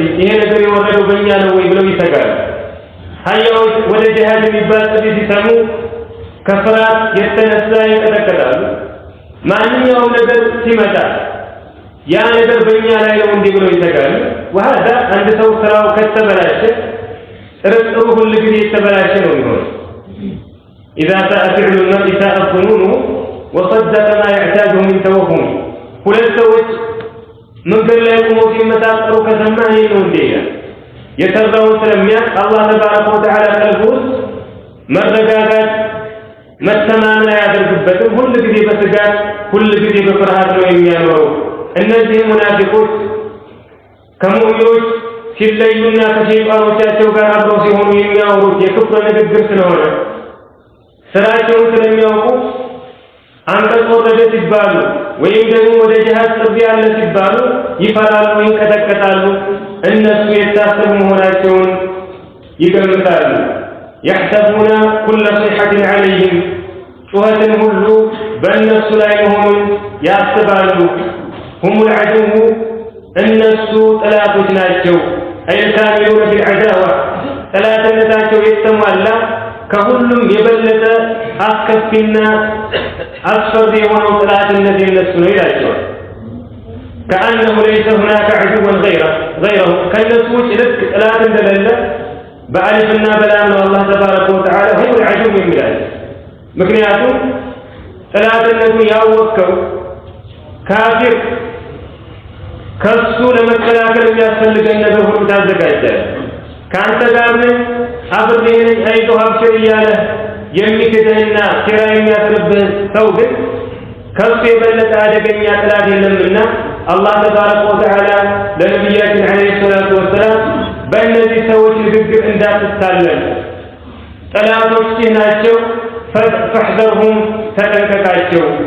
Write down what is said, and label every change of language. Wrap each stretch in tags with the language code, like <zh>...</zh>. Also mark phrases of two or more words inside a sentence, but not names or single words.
<am>ይሄ ነገር የወረደው በእኛ ነው ወይ ብለው ይሰጋሉ። ሀያዎች ወደ ጂሃድ የሚባል ጥሪ ሲሰሙ ከፍርሃት የተነሳ ይንቀጠቀጣሉ። ማንኛውም ነገር ሲመጣ ያ ነገር በእኛ ላይ ነው እንዲህ ብለው ይሰጋሉ። وهذا አንድ ሰው ስራው ከተበላሸ ጥርጥሩ ሁሉ ጊዜ የተበላሸ ነው የሚሆነው።</am> <ar>إذا ساء فعل المرء ساء ظنونه وصدق ما يحتاجه من توهم</ar> <am>ሁለት ሰዎች መንገድ ላይ ቆመው ሲመሳጠሩ ከሰማህ ይሄ ነው እንዴ? የሰራውን ስለሚያውቅ አላህ</am> <ar>تبارك وتعالى</ar> <am>ቀልቡ ውስጥ መረጋጋት መተማመን አያደርግበትም። ሁል ጊዜ በስጋት ሁል ጊዜ በፍርሃት ነው የሚያኖረው። እነዚህ ሙናፊቆች ከሙእሚኖች ሲለዩና ከሸይጣኖቻቸው ጋር አብረው ሲሆኑ የሚያወሩት የክፍር ንግግር ስለሆነ ስራቸውን ስለሚያውቁ አንቀጽ ወረደ ሲባሉ ወይም ደግሞ ወደ ጂሃድ ጥሪ ያለ ሲባሉ ይፈራሉ፣ ይንቀጠቀጣሉ። እነሱ የታሰቡ መሆናቸውን ይገምታሉ።</am> <ar>يحسبون كل صيحة عليهم</ar> <am>ጩኸትን ሁሉ በእነሱ ላይ መሆኑን ያስባሉ።</am> <ar>هم العدو</ar> <am>እነሱ ጠላቶች ናቸው።</am> <ar>أي الكاملون في العداوة</ar> <am>ጠላትነታቸው የተሟላ ከሁሉም የበለጠ አስከፊና አስፈሪ የሆነው ጠላትነት የነሱ ነው ይላቸዋል።</am> <ar>كأنه ليس هناك عدو غيره</ar> <am>ከነሱ ውጭ ልክ ጠላት እንደሌለ በአሊፍና በላም ነው አላህ</am> <ar>تبارك وتعالى هو العدو</ar> <am>የሚላል። ምክንያቱም ጥላትነቱን ያወቅከው ካፊር ከሱ ለመከላከል የሚያስፈልገን ነገር ሁሉ ታዘጋጃለህ። ከአንተ ጋር አብሬህን አይዞህ አብሽር እያለ የሚክድህና ሴራ የሚያስርብህ ሰው ግን ከሱ የበለጠ አደገኛ ጥላት የለምና አላህ</am> <ar>تبارك وتعالى</ar> <am>ለነቢያችን</am> <ar>عليه الصلاة والسلام</ar> <am>በእነዚህ ሰዎች ንግግር እንዳትታለል ጠላቶችህ ናቸው ፈሕዘርሁም ተጠንቀቃቸው</am>